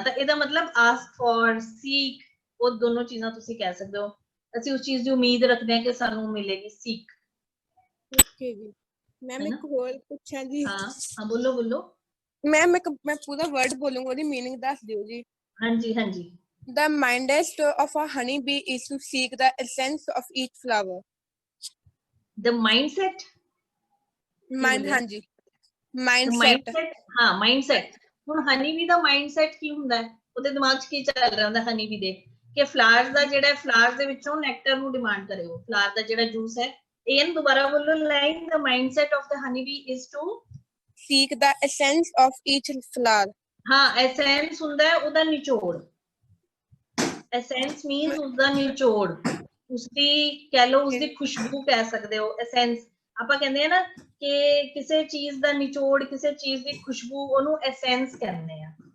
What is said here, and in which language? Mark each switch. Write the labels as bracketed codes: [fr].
[pa] ਤਾਂ ਇਹਦਾ ਮਤਲਬ ਆਸਕ ਫॉर, ਸੀਕ, ਉਹ ਦੋਨੋਂ ਚੀਜ਼ਾਂ ਤੁਸੀਂ ਕਹਿ ਸਕਦੇ ਹੋ। ਅਸੀਂ ਉਸ ਚੀਜ਼ ਦੀ ਉਮੀਦ ਰੱਖਦੇ ਆ ਕਿ ਸਾਨੂੰ ਮਿਲੇਗੀ, ਸੀਕ। ਓਕੇ ਜੀ। ਮੈਮ ਇੱਕ ਹੋਰ ਪੁੱਛਾਂ ਜੀ। ਹਾਂ ਬੋਲੋ ਬੋਲੋ। ਮੈਮ ਮੈਂ ਪੂਰਾ ਵਰਡ ਬੋਲੂੰਗਾ, ਉਹਦੀ ਮੀਨਿੰਗ ਦੱਸ ਦਿਓ ਜੀ। ਹਾਂਜੀ ਹਾਂਜੀ। [en] The mindset of a honeybee is to seek the essence of each flower. The mindset? [pa] ਹਾਂਜੀ, mindset। ਹਾਂ mindset। ਹੁਣ ਹਨੀ ਬੀ ਦਾ ਮਾਈਂਡਸੈਟ ਕੀ ਹੁੰਦਾ ਹੈ, ਉਹਦੇ ਦਿਮਾਗ 'ਚ ਕੀ ਚੱਲ ਰਿਹਾ ਹੁੰਦਾ ਹਨੀ ਬੀ ਦੇ, ਕਿ ਫਲਾਵਰਸ ਦਾ ਜਿਹੜਾ ਫਲਾਵਰ ਦੇ ਵਿੱਚੋਂ ਨੈਕਟਰ ਨੂੰ ਡਿਮਾਂਡ ਕਰੇ, ਉਹ ਫਲਾਵਰ ਦਾ ਜਿਹੜਾ ਜੂਸ ਹੈ। ਇਹਨ ਦੁਬਾਰਾ ਬੋਲੋ line, [en] the mindset of the honeybee is to seek the essence of each flower। [pa] ਹਾਂ, ਐਸੈਂਸ ਹੁੰਦਾ ਹੈ ਉਹਦਾ ਨਿਚੋੜ, ਐਸੈਂਸ ਮੀਨਸ ਉਸਦਾ ਨਿਚੋੜ, ਉਸਦੀ ਕਹਿ ਲਓ, ਉਸਦੀ ਖੁਸ਼ਬੂ ਕਹਿ ਸਕਦੇ ਹੋ। ਐਸੈਂਸ ਆਪਾਂ ਕਹਿੰਦੇ ਆ ਨਾ ਕਿ ਕਿਸੇ ਚੀਜ਼ ਦਾ ਨਿਚੋੜ, ਕਿਸੇ ਚੀਜ਼ ਦੀ ਖੁਸ਼ਬੂ, ਉਹਨੂੰ ਐਸੈਂਸ ਕਹਿੰਦੇ ਆ।